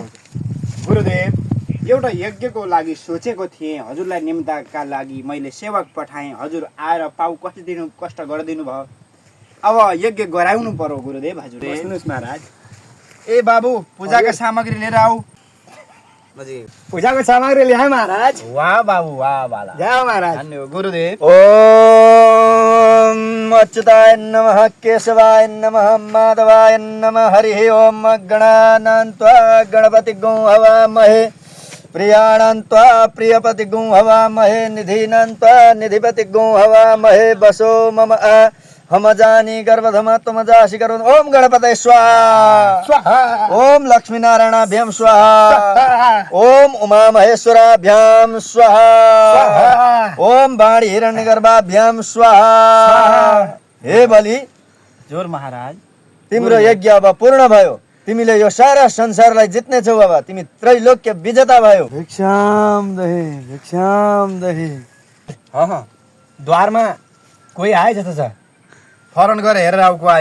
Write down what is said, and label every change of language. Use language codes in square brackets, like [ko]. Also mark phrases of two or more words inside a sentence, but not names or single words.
[ne] गुरुदेव, एउटा यज्ञको लागि सोचेको थिएँ, हजुरलाई निम्ताका लागि मैले सेवक पठाएँ। हजुर आएर पाउ कष्ट गरिदिनु भयो। अब यज्ञ गराउनु पर्यो गुरुदेव। हजुर बस्नुहोस् महाराज। ए बाबु, पूजाका सामग्री लिएर आऊ। पूजाको सामग्री ल्याए महाराज। वाह बाबु, वाह बाला। जय हो महाराज। धन्यवाद गुरुदेव। [sa] ओम अच्युताय नमः, केशवाय नमः, माधवाय नमः। हरि ओम। गणानान्त्वा गणपतिगुं हवामहे, प्रियाणान्त्वा प्रियपतिगुं हवामहे, निधीनान्त्वा निधिपतिगुं हवामहे। बसो मम हमजानी गर्भधम त्वमजासि गर्भ। ओम गणपतये स्वाहा। ओम लक्ष्मीनारायणाभ्यां स्वाहा। ओम उमामहेश्वराभ्यां स्वाहा। ओम वाणी हिरण्यगर्भाभ्यां स्वाहा। [ne] हे बलि, जोर महाराज। तिम्रो यज्ञ अब पूर्ण भयो। तिमीले यो सारा संसारलाई जित्ने छौ। अब तिमी त्रैलोक्य विजेता भयो। [sa] भिक्षाम दहे, भिक्षाम दहे। [ne] द्वारमा कोही आए जस्तो छ। फरन गएर हेरेर आऊ को आयो।